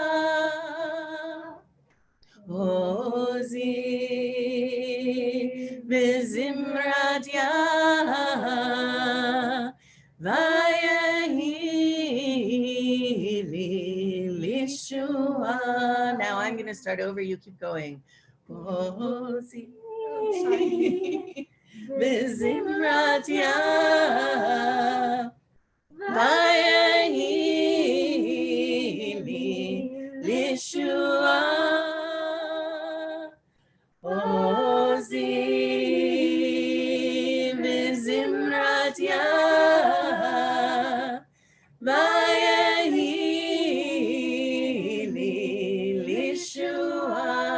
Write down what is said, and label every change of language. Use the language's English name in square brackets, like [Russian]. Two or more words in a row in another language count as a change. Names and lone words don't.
[Hebrew] עזי וזמרת יה ויהי לי לישועה. [English] Now I'm going to start over. You keep going. [Hebrew] עזי וזמרת יה ויהי לי לישועה. עזי וזמרת יה ויהי לי לישועה.